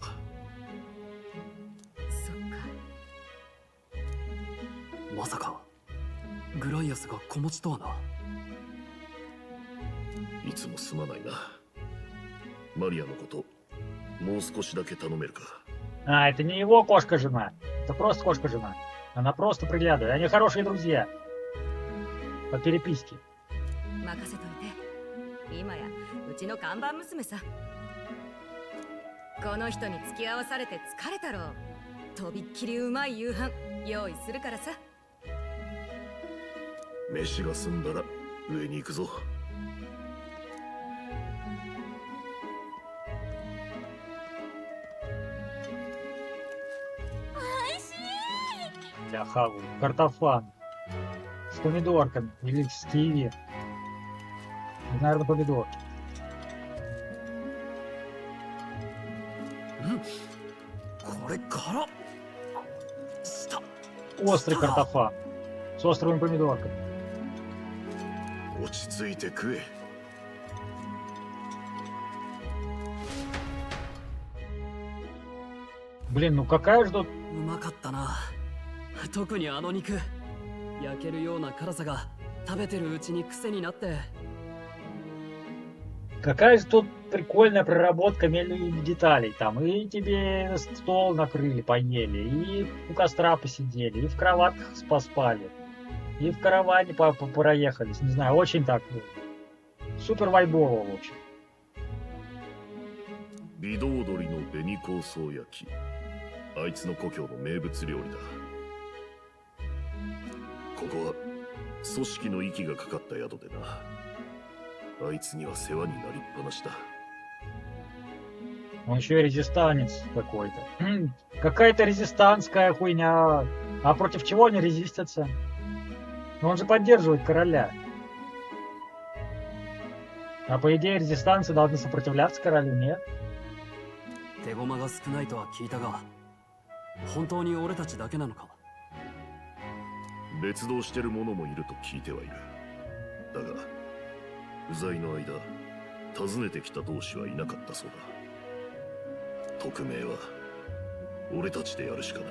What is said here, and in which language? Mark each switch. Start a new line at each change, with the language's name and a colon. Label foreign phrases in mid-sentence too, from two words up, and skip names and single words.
Japanese: そっか。まさかグライアスが子持ちとはな。いつもすまないな。マリアのこと、もう少しだけ頼めるか。
Russian: А, это не его кошка-жена. Это просто кошка-жена. Она просто приглядывает. Они хорошие друзья. По переписке.
Japanese: 任せといて。今やうちの看板娘さ。この人に付き合わされて疲れたろう。とびっきりうまい夕飯用意するからさ。飯が済んだら上に行くぞ。
Russian: Я хаваю. Картофан. С помидорками. Или с киви. Наверное, помидор. Острый картофан. С острыми помидорками.
Japanese: 落ち着いて食え。
Russian: Блин, ну какая же тут...
Japanese: うまかったな。特にあの肉。焼けるような辛さが食べてるうちに癖になって。
Russian: Какая же тут прикольная проработка мельных деталей. Там и тебе стол накрыли, поели, и у костра посидели, и в кроватках поспали, и в караване проехались. Не знаю, очень так супер вайбово, в общем.
Japanese: 微動鶏の紅香草焼き。あいつの故郷の名物料理だ。ここは組織の息がかかった宿でな。あいつには世話になりっぱなしだ。
Russian: Он еще и резистанец какой-то. Какая-то резистанская хуйня. А против чего они резистятся? Но он же поддерживает короля. А по идее резистанцы должны сопротивляться королю, нет?
Japanese: 手駒が少ないとは聞いたが、本当に俺たちだけなのか。別動してる者もいると聞いてはいる。だが不在の間、訪ねてきた同志はいなかったそうだ。匿名は俺たちでやるしかない。